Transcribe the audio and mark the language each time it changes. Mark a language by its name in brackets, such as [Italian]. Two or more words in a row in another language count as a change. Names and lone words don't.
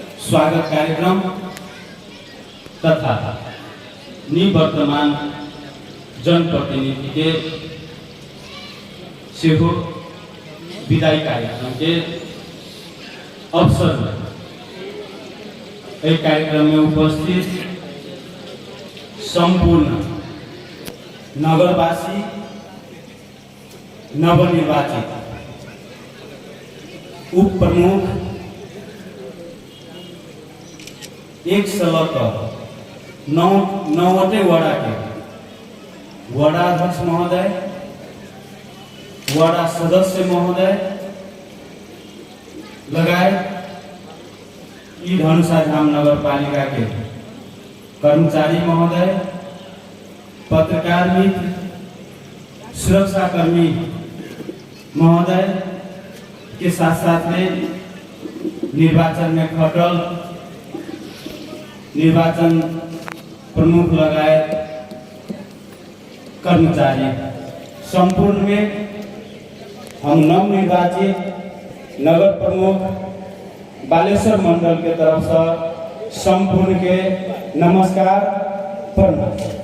[Maithili] स्वागत कार्यक्रम तथा निवर्तमान जनप्रतिनिधि के सेहो विदाई कार्यक्रम के अवसर में एक कार्यक्रम में उपस्थित संपूर्ण नगरवासी नवनिर्वाचित उप प्रमुख एक सलग नौवटे वडा के वडाध्यक्ष महोदय, वडा सदस्य महोदय लगायत यी धनुषाधाम नगरपालिका के कर्मचारी महोदय, पत्रकार मित्र, सुरक्षाकर्मी महोदय के साथ साथ में निर्वाचन में खटल निर्वाचन प्रमुख लगायत कर्मचारी संपूर्ण में हम नवनिर्वाचित नगर प्रमुख बालेश्वर मंडल के तरफ से संपूर्ण के नमस्कार प्रणाम।